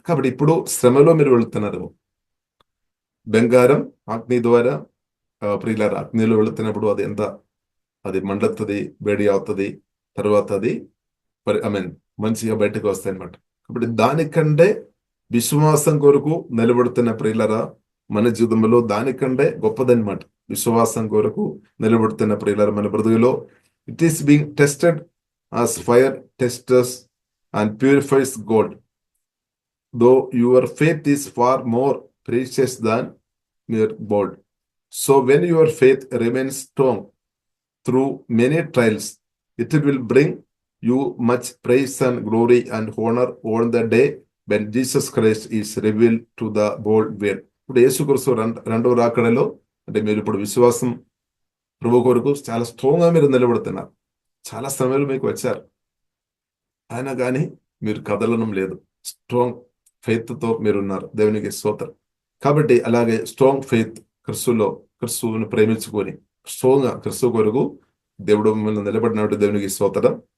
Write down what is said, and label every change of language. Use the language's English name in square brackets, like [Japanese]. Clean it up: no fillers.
[Telugu] కాబట్టి ఇప్పుడు శ్రమలో మీరు వెళుతున్నారు, బంగారం అగ్ని ద్వారా ప్రియులరా అగ్నిలో వెళుతున్నప్పుడు అది మండుతుంది, వేడి అవుతుంది, తర్వాత అది మంచిగా బయటకు వస్తాయి అనమాట. కాబట్టి దానికంటే విశ్వాసం కొరకు నిలబడుతున్న ప్రియులరా మన జీవితంలో దానికంటే గొప్పదన్నమాట. విశ్వాసం కొరకు నిలబడుతున్న ప్రియులరా మన బ్రతుకులో [English] It is being tested as fire tests and purifies gold, though your faith is far more precious than mere gold. So when your faith remains strong through many trials, it will bring you much praise and glory and honor on the day when Jesus Christ is revealed to the whole world. [Telugu] ఇప్పుడు యేసుక్రీస్తు రెండవ రాకడలో అంటే మీరు ఇప్పుడు విశ్వాసం ప్రభు కొరకు చాలా స్ట్రాంగ్ గా మీరు నిలబడుతున్నారు. చాలా సమయాలు మీకు వచ్చారు, అయినా కానీ మీరు కదలనం లేదు. స్ట్రాంగ్ ఫెయిత్ తో మీరున్నారు. దేవునికి స్తోత్రం. కాబట్టి అలాగే స్ట్రాంగ్ ఫెయిత్ క్రిస్తువుని ప్రేమించుకొని స్ట్రాంగ్ గా క్రిస్తు కొరకు దేవుడు మిమ్మల్ని నిలబడినట్టు దేవునికి స్తోత్రం.